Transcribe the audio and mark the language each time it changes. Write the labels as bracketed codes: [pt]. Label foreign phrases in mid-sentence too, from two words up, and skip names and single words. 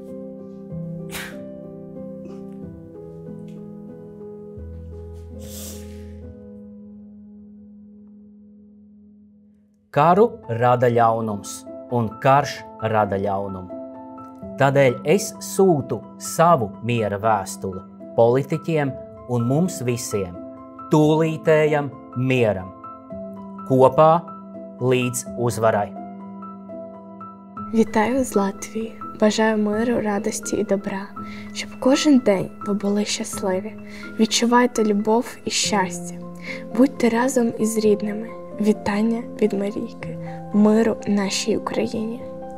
[lv] Karu rada ļaunums, un karš rada ļaunumu. Tādēļ es sūtu savu miera vēstuli politiķiem un mums visiem, tūlītējam mieram, kopā līdz uzvarai. [uk] Вітаю з Латвії. Бажаю миру, радості і добра, щоб кожен день ви були щасливі. Відчувайте любов і щастя. Будьте разом із рідними. Вітання від Марійки. Миру нашій Україні.